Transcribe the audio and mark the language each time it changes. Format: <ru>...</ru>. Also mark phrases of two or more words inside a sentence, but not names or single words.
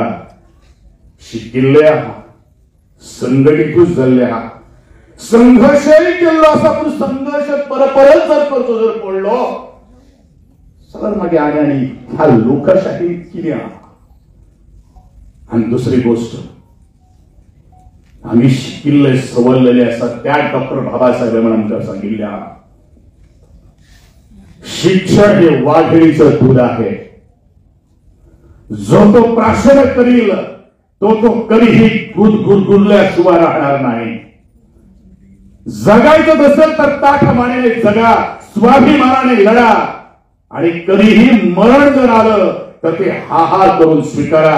<kok>शिकिल्ले आहा, संघटितूच जाल्ले आहा, संघर्षही केल्लो आसा, पूण संघर्ष परत जर करचो जर पडलो जाल्यार मागीर आनी ह्या लोकशाही कितें आहा. आणि दुसरी गोष्ट, आम्ही शिकिल्ले सवरलेले आसा त्या डॉक्टर बाबासाहेब आमकां सांगिल्ले आहा,</kok> <mr>शिक्षण हे वाघिणीचं दूध आहे. जो तो प्राशन करील तो कधीही गुदगुदल्याशिवाय राहणार नाही. जगायचं नसेल तर ताठमानेने जगा, स्वाभिमानाने लढा आणि कधीही मरण जर आलं तर ते हा करून स्वीकारा.</mr>